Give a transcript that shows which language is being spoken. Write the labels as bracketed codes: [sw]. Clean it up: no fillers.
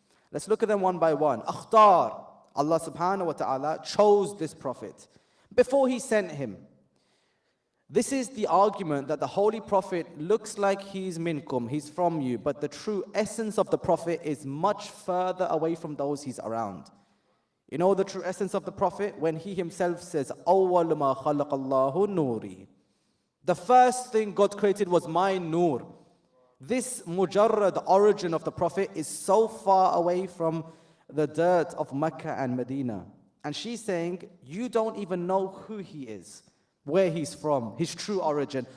[en] Let's look at them one by one. Akhtar, Allah subhanahu wa ta'ala chose this Prophet before he sent him. This is the argument that the Holy Prophet looks like he's minkum, he's from you, but the true essence of the Prophet is much further away from those he's around. You know the true essence of the Prophet? When he himself says, [ar] أَوَّلُ مَا خَلَقَ اللَّهُ نُورِي. [en] The first thing God created was my nur. This mujarrad origin of the Prophet is so far away from the dirt of Mecca and Medina. And she's saying, you don't even know who he is, where he's from, his true origin.